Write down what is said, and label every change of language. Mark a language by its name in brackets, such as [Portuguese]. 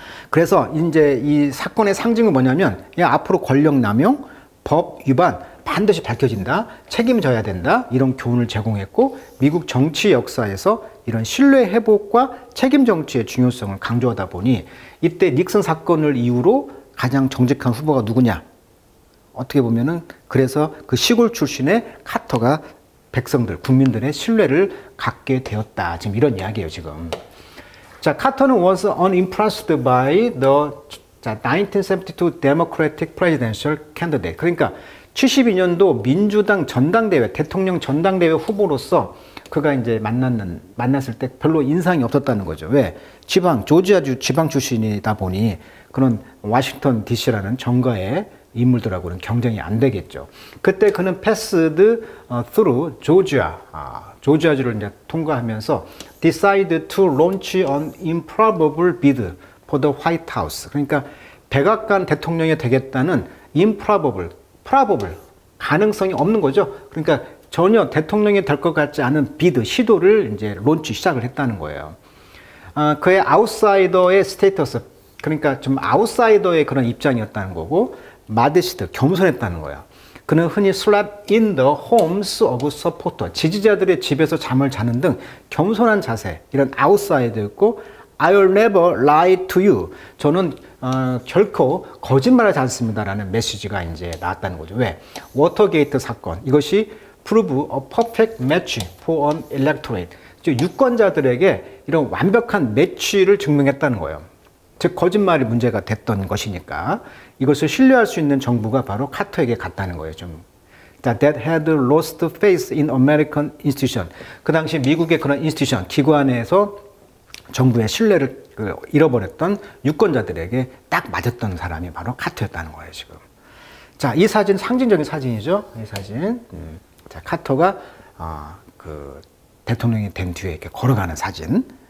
[Korean] 그래서 이제 이 사건의 상징은 뭐냐면 야, 앞으로 권력 남용, 법 위반 반드시 밝혀진다, 책임져야 된다, 이런 교훈을 제공했고 미국 정치 역사에서 이런 신뢰 회복과 책임 정치의 중요성을 강조하다 보니 이때 닉슨 사건을 이후로 가장 정직한 후보가 누구냐, 어떻게 보면은 그래서 그 시골 출신의 카터가 백성들, 국민들의 신뢰를 갖게 되었다. 지금 이런 이야기예요, 지금. 자, 카터는 [English] was unimpressed by the 1972 Democratic Presidential Candidate. [Korean] 그러니까 72년도 민주당 전당대회, 대통령 전당대회 후보로서 그가 이제 만났을 때 별로 인상이 없었다는 거죠. 왜? 조지아주 지방 출신이다 보니 그런 워싱턴 DC라는 정가의 인물들하고는 경쟁이 안 되겠죠. 그때 그는 [English] passed through [Korean] 조지아주를 이제 통과하면서 [English] decide to launch an improbable bid for the White House. [Korean] 그러니까 백악관 대통령이 되겠다는 improbable, 가능성이 없는 거죠. 그러니까 전혀 대통령이 될 것 같지 않은 비드, 시도를 이제 론치 시작을 했다는 거예요. 그의 아웃사이더의 스테이터스, 그러니까 좀 아웃사이더의 그런 입장이었다는 거고, 마데시드, 겸손했다는 거예요. 그는 흔히 [English] slept in the homes of supporter, [Korean] 지지자들의 집에서 잠을 자는 등 겸손한 자세, 이런 아웃사이더였고, [English] I'll never lie to you. [Korean] 저는 결코 거짓말하지 않습니다라는 메시지가 이제 나왔다는 거죠. 왜? 워터게이트 사건, 이것이 [English] prove a perfect match for an electorate. [Korean] 즉 유권자들에게 이런 완벽한 매치를 증명했다는 거예요. 즉 거짓말이 문제가 됐던 것이니까 이것을 신뢰할 수 있는 정부가 바로 카터에게 갔다는 거예요. [English] 좀 that had lost faith in American institution. [Korean] 그 당시 미국의 그런 인스티튜션, 기관에서 정부의 신뢰를 잃어버렸던 유권자들에게 딱 맞았던 사람이 바로 카터였다는 거예요, 지금. 자, 이 사진 상징적인 사진이죠. 이 사진. 자, 카터가 그 대통령이 된 뒤에 이렇게 걸어가는 사진.